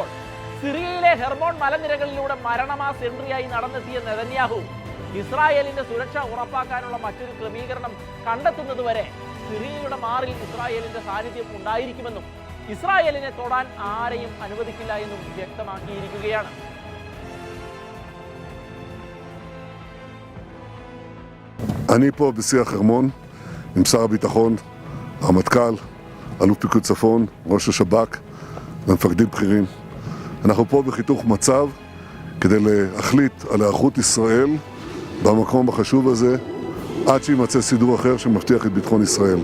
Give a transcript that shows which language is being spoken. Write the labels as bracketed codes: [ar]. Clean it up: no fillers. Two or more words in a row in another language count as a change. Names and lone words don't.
[ml] സിറിയയിലെ ഹെർമോൺ മലനിരകളിലൂടെ മരണമാസ് എൻട്രിയായി നടന്നെത്തിയ നെതന്യാഹു ഇസ്രായേലിന്റെ സുരക്ഷ ഉറപ്പാക്കാനുള്ള മറ്റൊരു ക്രമീകരണം കണ്ടെത്തുന്നതുവരെ സിറിയയുടെ മാറിൽ ഇസ്രായേലിന്റെ സാന്നിധ്യം ഉണ്ടായിരിക്കുമെന്നും ഇസ്രായേലിനെ തൊടാൻ ആരെയും അനുവദിക്കില്ല എന്നും വ്യക്തമാക്കിയിരിക്കുകയാണ്. [he] אני פה בשיא החרמון עם שר הביטחון, הרמטכ"ל, אלוף פיקוד צפון, ראש השב"כ ומפקדים בכירים. אנחנו פה בחיתוך מצב כדי להחליט על היערכות ישראל במקום החשוב הזה עד שימצא סידור אחר שמבטיח את ביטחון ישראל.